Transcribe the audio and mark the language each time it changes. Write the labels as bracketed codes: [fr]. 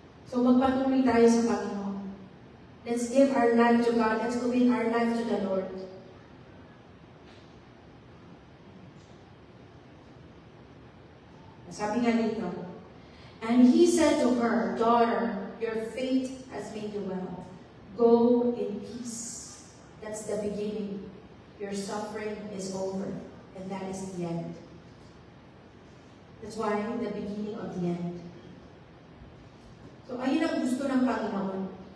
[tl] So magpatuloy tayo sa Panginoon. [en] Let's give our life to God. Let's commit our life to the Lord. [tl] Sabi nga dito, [en] And he said to her, "Daughter, your faith has made you well. Go in peace." That's the beginning. Your suffering is over. And that is the end. That's why the beginning of the end. [tl] So ayun ang gusto ng Panginoon.